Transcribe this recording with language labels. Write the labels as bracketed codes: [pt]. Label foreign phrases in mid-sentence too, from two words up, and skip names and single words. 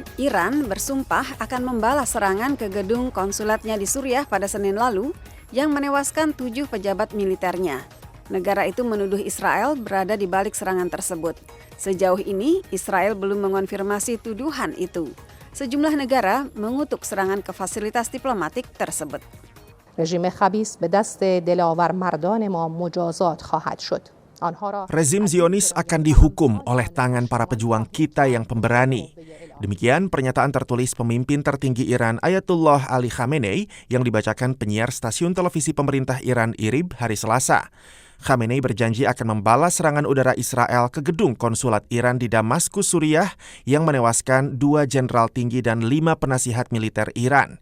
[id] Iran bersumpah akan membalas serangan ke gedung konsulatnya di Suriah pada Senin lalu yang menewaskan 7 pejabat militernya. Negara itu menuduh Israel berada di balik serangan tersebut. Sejauh ini, Israel belum mengonfirmasi tuduhan itu. Sejumlah negara mengutuk serangan ke fasilitas diplomatik tersebut. [fa] رژیم خبیث به دست دلاور مردان ما مجازات خواهد شد. [id] Rezim Zionis akan dihukum oleh tangan para pejuang kita yang pemberani. Demikian pernyataan tertulis pemimpin tertinggi Iran Ayatullah Ali Khamenei yang dibacakan penyiar stasiun televisi pemerintah Iran IRIB hari Selasa. Khamenei berjanji akan membalas serangan udara Israel ke gedung konsulat Iran di Damaskus, Suriah yang menewaskan 2 jenderal tinggi dan 5 penasihat militer Iran.